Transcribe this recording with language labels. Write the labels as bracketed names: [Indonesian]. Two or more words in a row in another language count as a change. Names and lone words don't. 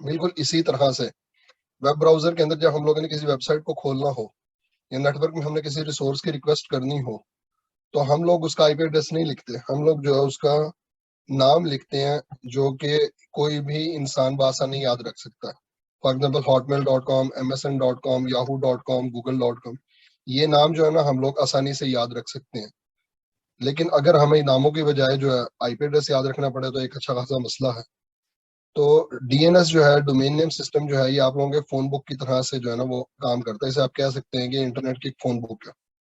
[Urdu] بالکل اسی طرح سے [English] web browser [Urdu] کے اندر جب ہم لوگوں نے کسی ویب سائٹ کو کھولنا ہو یا نیٹ ورک میں ہم نے کسی ریسورس کی ریکویسٹ کرنی ہو تو ہم لوگ اس کا [English] IP address [Urdu] نہیں لکھتے، ہم لوگ جو ہے اس کا نام لکھتے ہیں جو کہ کوئی بھی انسان بآسانی یاد رکھ سکتا ہے. [English] for example hotmail.com, msn.com, yahoo.com, google.com, [Urdu] یہ نام جو ہے نا ہم لوگ آسانی سے یاد رکھ سکتے ہیں. لیکن اگر ہمیں ناموں کی بجائے جو ہے [English] IP address [Urdu] یاد رکھنا پڑے تو ایک اچھا خاصا مسئلہ ہے. تو ڈی این ایس جو ہے, [English] domain name system [Urdu] جو ہے، یہ آپ لوگوں کے [English] phone book [Urdu] کی طرح سے جو ہے نا وہ کام کرتا ہے. اسے آپ کہہ سکتے ہیں کہ انٹرنیٹ کی ایک [English] phone book [Urdu] ہے.